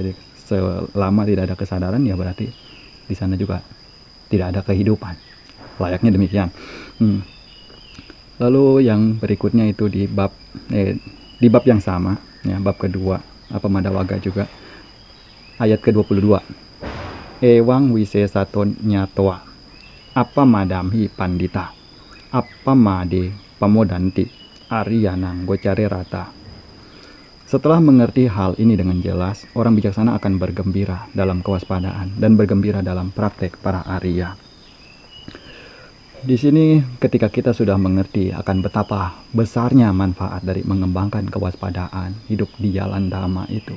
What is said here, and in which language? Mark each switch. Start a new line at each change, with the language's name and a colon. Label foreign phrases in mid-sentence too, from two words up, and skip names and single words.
Indonesian: Jadi selama tidak ada kesadaran, ya berarti di sana juga tidak ada kehidupan. Layaknya demikian. Lalu yang berikutnya itu di bab yang sama, ya, bab kedua, Apamadawaga juga, ayat ke-22.
Pali: Ewang wisesaton nyatoa, apamadamhi pandita, apamade pamodanti, ariyanang gocare rata.
Indonesian: Setelah mengerti hal ini dengan jelas, orang bijaksana akan bergembira dalam kewaspadaan dan bergembira dalam praktek para Arya. Di sini ketika kita sudah mengerti akan betapa besarnya manfaat dari mengembangkan kewaspadaan, hidup di jalan Dhamma itu.